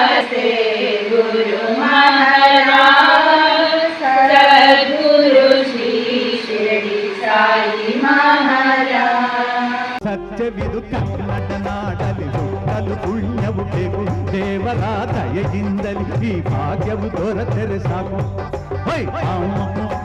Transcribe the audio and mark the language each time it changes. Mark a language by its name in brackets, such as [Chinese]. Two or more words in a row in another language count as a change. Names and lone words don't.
[Hindi] नमस्ते गुरु महाराज सद्गुरु श्री शिरडी साई महाराज [Kannada] ಸತ್ಯವಿದು ಕನ್ನಡ ನಾಡಲಿ ಹುಟ್ಟಲು ಪುಣ್ಯವು ಬೇಕು ದೇವರ ದಯೆಯಿಂದಲಿ ಈ ಭಾಗ್ಯವು ದೊರೆತರೆ ಸಾಕು.